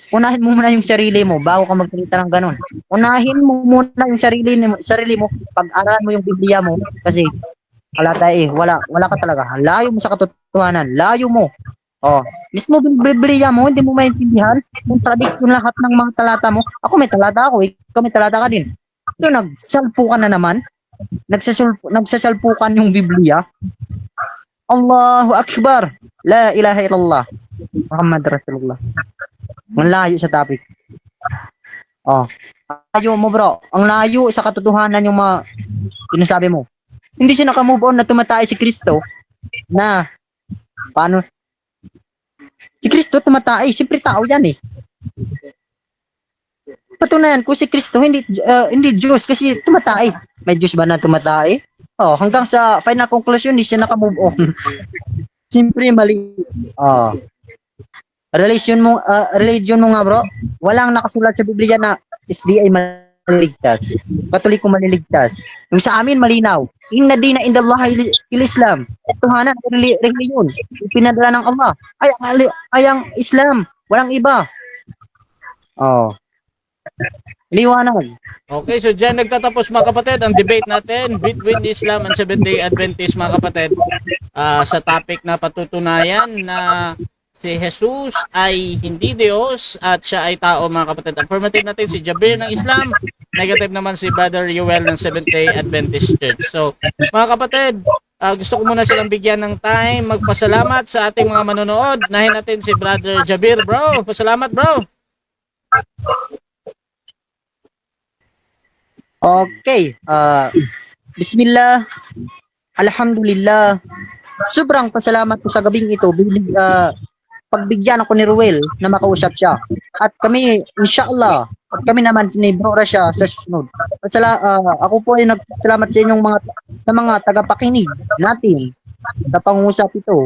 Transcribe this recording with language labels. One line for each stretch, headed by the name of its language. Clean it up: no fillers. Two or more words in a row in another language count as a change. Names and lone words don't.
Filipino: Unahin mo muna yung sarili mo bago ka magsalita ng ganon. Unahin mo muna yung sarili mo, pag-aralan mo yung Biblia mo kasi wala ka talaga. Layo mo sa katotohanan, layo mo. Oh, mismo Biblia mo, hindi mo maintindihan kung tradisyon lahat ng mga talata mo. Ako may talata ako, ikaw may talata ka din. So, nagsalpo ka na naman. Nagsasalpukan yung Biblia.
Arabic: Allahu Akbar. La ilaha illallah. Muhammad Rasulullah.
Filipino: Ang layo sa topic. Oh. Layo mo, bro. Ang layo sa katotohanan yung mga sinasabi mo. Hindi siya nakamove on na tumatay si Kristo na paano? Si Kristo tumatay. Siyempre tao yan eh. Patunayan ko si Kristo hindi Diyos kasi tumatay. May Diyos ba na tumatay? Oh, hanggang sa
English: final conclusion
Filipino: hindi siya naka-move on. Siyempre mali. Oh. Religion mo nga, bro. Walang nakasulat sa Biblia na SDA maliligtas. Katoliko maliligtas. Yung sa amin malinaw.
Arabic: Inna dina indallahi il-Islam.
Filipino: Tuhanan reliyon. Pinadala ng Allah. Ay ang Islam. Walang iba. Oh. Liwanag. Okay, so dyan nagtatapos mga kapatid ang debate natin between Islam and Seventh-day Adventist mga kapatid sa topic na patutunayan na si Jesus ay hindi Diyos at siya ay tao mga kapatid. Affirmative natin si Jabir ng Islam, negative naman si Brother Yuel ng Seventh-day Adventist Church. So mga kapatid, gusto ko muna silang bigyan ng time magpasalamat sa ating mga manonood. Nahin natin si Brother Jabir, bro. Pasalamat, bro. Okay.
Arabic: Bismillah. Alhamdulillah.
Filipino: Sobrang pasalamat ko sa gabing ito. Pagbigyan ako ni Ruel na makausap siya. At kami, inshallah, at kami naman ni Bro Rasha sa sunod. Ako po ay nagpasalamat sa inyong mga tagapakinig natin sa pangusap ito.